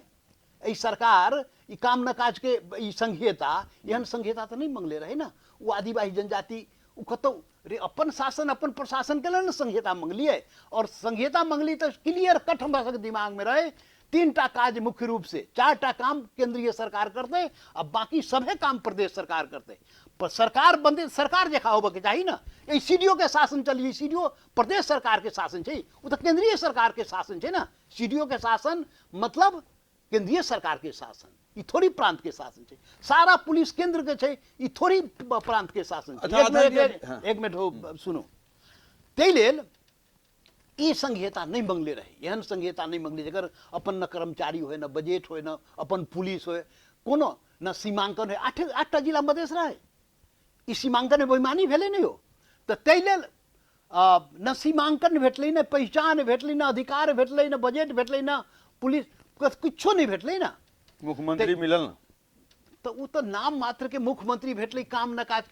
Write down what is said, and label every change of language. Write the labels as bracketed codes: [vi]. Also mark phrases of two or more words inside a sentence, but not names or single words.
[mai] ई सरकार ई काम न काज के ई संहिता, एहन संहिता तो नहीं मंगले रहे ना। वो आदिवासी जनजाति उ कतो रे अपन शासन अपन प्रशासन के लिए न संहिता मंगली है, और संहिता मंगली तो [en] clear cut [mai] हमरा सबके दिमाग में रहे। 3टा काज मुख्य रूप से, 4टा काम केंद्रीय सरकार करते, अब बाकी सभे काम प्रदेश सरकार करते। पर सरकार बंदे सरकार जैसा होबे के चाहिए ना। ये सीडीओ के शासन चलिए, सीडीओ प्रदेश सरकार के शासन है, वो तो केंद्रीय सरकार के शासन है ना। सीडीओ के शासन मतलब केंद्रीय सरकार के शासन, ये थोड़ी प्रांत के शासन है। सारा पुलिस केंद्र के है, ये थोड़ी प्रांत के शासन है। एक मिनट हो सुनो। ते लेल ई संहिता नहीं मंगले रहे, एहन संहिता नहीं मंगले जकर अपन न कर्मचारी हो, न बजट हो, न अपन पुलिस हो, कोनो न सीमांकन है। 8टा जिला मधेश रहे, ई सीमांकन में बेईमानी भेले नहीं हो। तो तै लेल न सीमांकन भेटलै, न पहचान भेटलै, न अधिकार भेटलै, न बजट भेटलै, न पुलिस, किछो नहीं भेटलै ना। मुख्यमंत्री मिलल ना, तो वो तो नाम मात्र के मुख्यमंत्री भेटलै, काम न काज के।